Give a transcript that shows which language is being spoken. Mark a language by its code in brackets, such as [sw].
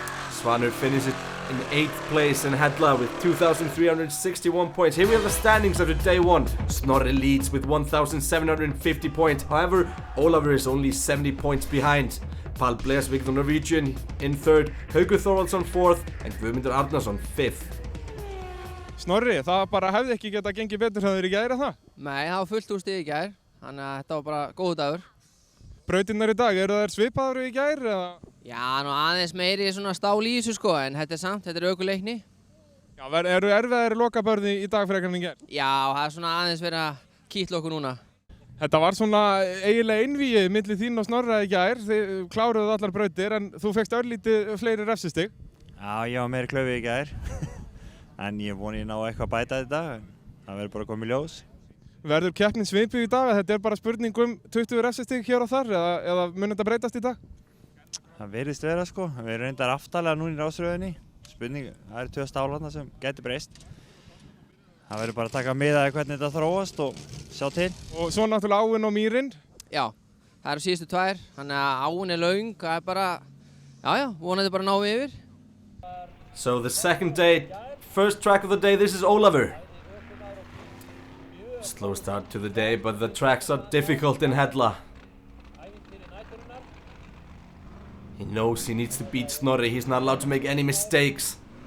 [en] Svanur finishes in 8th place in Hella with 2,361 points. Here we have the standings after day one. Snorri leads with 1,750 points. However, Olavur is only 70 points behind. Paul Blesvik, the Norwegian, in 3rd. Haukur Þorvaldsson 4th and Guðmundur Arnarsson 5th. [is] Snorri, það bara hefði ekki getað gengið betur hjá þér í gær, það? Nei, það var fullt úr stig í gær, þannig að þetta var bara góð dagur. Brautirnar í dag, eru þær svipaðar í gær, eða? Já, nú aðeins meiri svona stál í þessu sko, en þetta er samt, þetta er ökuleikni. Já, eru erfiðari lokabörði í dag frekar en í gær? Já, það er svona aðeins verið að kýtla okkur núna. Þetta var svona eiginlega einvíið milli þín og Snorra í gær. Þið kláruðu allar brautir, en þú fékkst örlítið fleiri refsistig. Já, ég var meiri klöfi í gær. En ég voni að ná eitthvað að bæta þetta. Það verður bara komið ljós. Verður keppnin svipuð í dag? Þetta er bara spurning 20 refsistig hér og þar, eða mun þetta breytast í dag? Það virðist vera sko. Við erum reyndar aftalega núna í rásröðinni. Spurning, það eru 2 stálarna sem gæti breyst. Það verður bara að taka miðaði hvernig þetta þróast og sjá til. Og svo náttúrulega áin og mýrin. Já, það eru síðustu 2, þannig að áin er löng, það er bara, já, vonandi bara náum við yfir. [en] So the second day, first track of the day, this is Olavur. Slow start to the day, but the tracks are difficult in Hella. He knows he needs to beat Snorri, he's not allowed to make any mistakes.